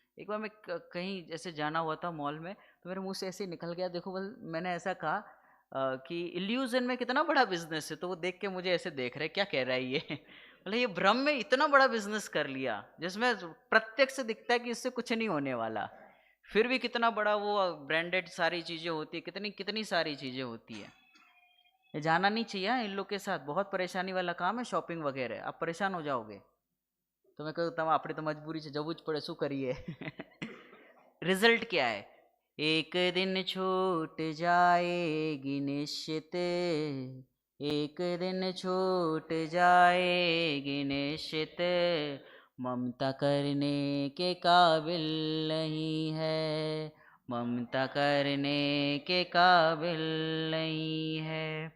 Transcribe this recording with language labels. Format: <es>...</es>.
<hi>एक बार मैं कहीं जैसे जाना हुआ था मॉल में, तो मेरे मुंह से ऐसे निकल गया, देखो बस मैंने ऐसा कहा कि इल्यूजन में कितना बड़ा बिजनेस है। तो वो देख के मुझे ऐसे देख रहे, क्या कह रहा है ये मतलब ये भ्रम में इतना बड़ा बिजनेस कर लिया, जिसमें प्रत्यक्ष दिखता है कि इससे कुछ नहीं होने वाला, फिर भी कितना बड़ा वो ब्रांडेड सारी चीजें होती है, कितनी कितनी सारी चीजें होती है। ये जाना नहीं चाहिए इन लोग के साथ, बहुत परेशानी वाला काम है शॉपिंग वगैरह, आप परेशान हो जाओगे। तो मैं कहता हूँ</hi> <gu>આપણે તો મજબૂરી છે, જવું જ પડે, શું કરીએ।</gu> <hi>रिजल्ट क्या है? एक दिन छूट जाएगी निश्चित, एक दिन छूट जाएगी निश्चित, ममता करने के काबिल नहीं है, ममता करने के काबिल नहीं है।</hi>